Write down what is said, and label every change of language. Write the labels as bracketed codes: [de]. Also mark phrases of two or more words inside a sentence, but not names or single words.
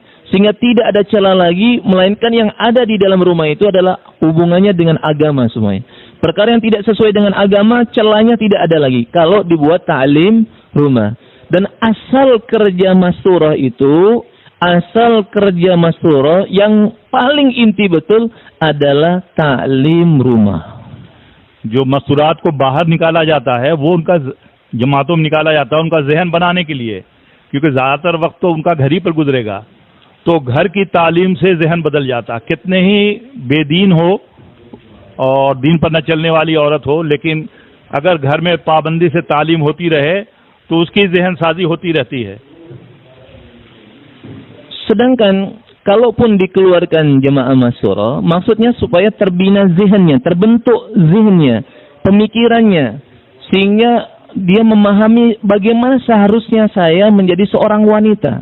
[id] Sehingga tidak ada celah lagi, melainkan yang ada di dalam rumah itu adalah hubungannya dengan agama semuanya. Perkara yang tidak sesuai dengan agama, celahnya tidak ada lagi kalau dibuat ta'lim rumah. Dan asal kerja masyurah itu, asal kerja masyurah yang paling inti betul adalah ta'lim rumah. [ur] جو مستورات کو باہر نکالا جاتا ہے وہ ان کا جماعتوں میں نکالا جاتا ہے ان کا ذہن بنانے کے لیے، کیونکہ زیادہ تر وقت تو ان کا گھر ہی پر گزرے گا. تو گھر کی تعلیم سے ذہن بدل جاتا۔ کتنی ہی بے دین ہو اور دین پر نہ چلنے والی عورت ہو، لیکن اگر گھر میں پابندی سے تعلیم ہوتی رہے تو اس کی ذہن سازی ہوتی رہتی ہے. [id] Sedangkan kalaupun dikeluarkan jemaah masyurah, maksudnya supaya terbina zihnnya, terbentuk zihnnya, pemikirannya, sehingga dia memahami bagaimana seharusnya saya menjadi seorang wanita.